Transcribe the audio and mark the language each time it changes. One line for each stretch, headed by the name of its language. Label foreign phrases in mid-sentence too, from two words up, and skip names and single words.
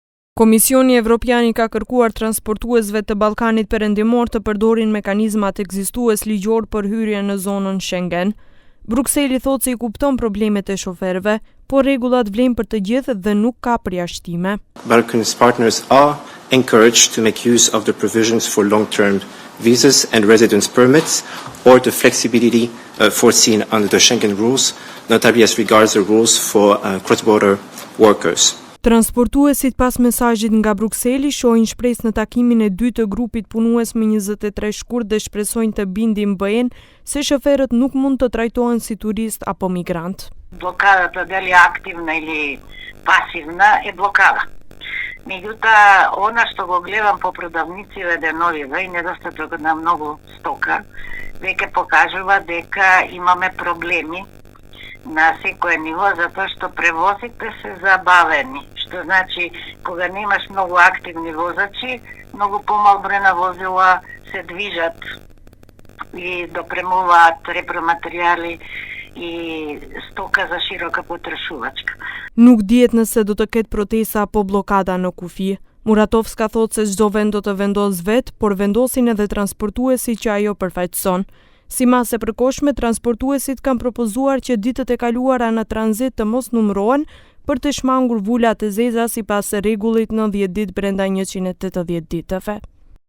Albanian: Komisioni Evropian I ka kërkuar transportuesve të Ballkanit Perëndimor të përdorin mekanizmat ekzistues ligjor për hyrje në zonën Schengen. Brukseli thotë se I kupton problemet e shoferëve, por rregullat vlen për të gjithë dhe nuk ka përjashtime.
English: Balkan's partners are encouraged to make use of the provisions for long-term visas and residence permits or the flexibility foreseen under the Schengen rules, notably as regards the rules for cross-border workers.
Albanian: Transportuesit pas mesazhit nga Brukseli shohin shpresë në takimin e dytë të grupit punues më 23 shkurt dhe shpresojnë të bindin BE-n se shoferët nuk mund të trajtohen si turist apo migrant.
Macedonian: Блокадата дали активна или пасивна е блокада. Меѓутоа, она што го гледам по продавниците деновиве и недостаток на многу стока, веќе покажува дека имаме проблеми на секое ниво, затоа што превозите се забавени. Што значи, кога немаш многу активни возачи, многу помал број на возила се движат и допремуваат репроматеријали и стока за широка потрошувачка.
Albanian: Nuk dihet nëse do të ketë protesta apo bllokada në kufi. Muratovska thotë se çdo vend do të vendos vetë, por vendosin edhe transportuesit që ajo përfaqëson. Si masë e përkohshme, transportuesit kanë propozuar që ditët e kaluara në tranzit të mos numërohen për të shmangur vulat e zeza sipas rregullit 90 ditë brenda 180 ditëve.